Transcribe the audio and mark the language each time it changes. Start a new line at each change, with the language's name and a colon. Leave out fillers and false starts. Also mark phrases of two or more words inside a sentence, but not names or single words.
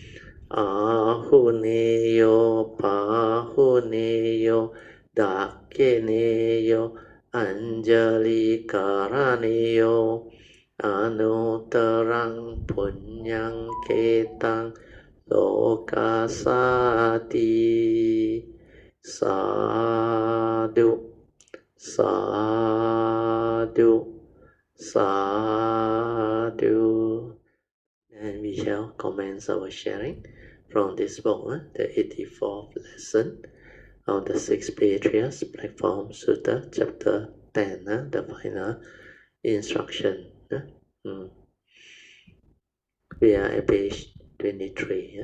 Pali: Ahuneyo Pahuneyo Dakeneyo Anjali Karaneyo Anutarang Punyang Ketang Lokasati Sadhu Sadhu Sadhu.
English: And we shall commence our sharing from this book, the 84th lesson of the Six Patriarchs Platform Sutta, chapter 10, the final instruction. We are at page 23.